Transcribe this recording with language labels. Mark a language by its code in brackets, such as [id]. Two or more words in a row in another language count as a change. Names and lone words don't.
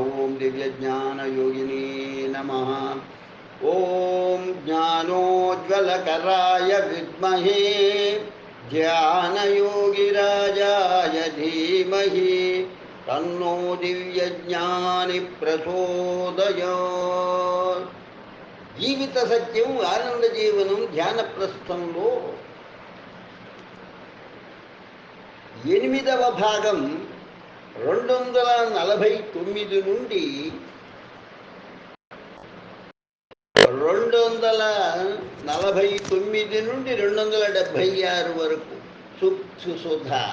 [sa] ओम दिव्यज्ञानयोगिने नमः। ओम ज्ञानोज्ज्वलकराय विद्महे ज्ञानयोगिराजाय धीमहि तन्नो दिव्यज्ञानि प्रचोदयात्। [te] జీవిత సత్యం ఆనంద జీవనం ధ్యాన ప్రస్థంలో 8వ భాగం 249 నుండి 276 వరకు సుధ.